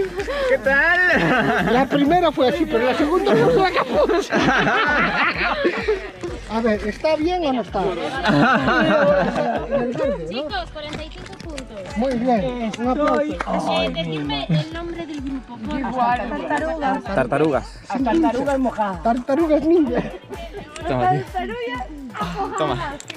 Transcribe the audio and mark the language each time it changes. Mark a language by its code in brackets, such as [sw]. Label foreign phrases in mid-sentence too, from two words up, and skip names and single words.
[es] ¿Qué tal? La primera fue así, pero la segunda fue la capuz. A ver, ¿está bien o no está? Chicos, 45 puntos. Muy bien, un aplauso. Decidme el nombre del grupo. Tartarugas. Tartarugas. Tartarugas mojadas. Tartarugas ninja. Toma, tío. Tartarugas. Toma.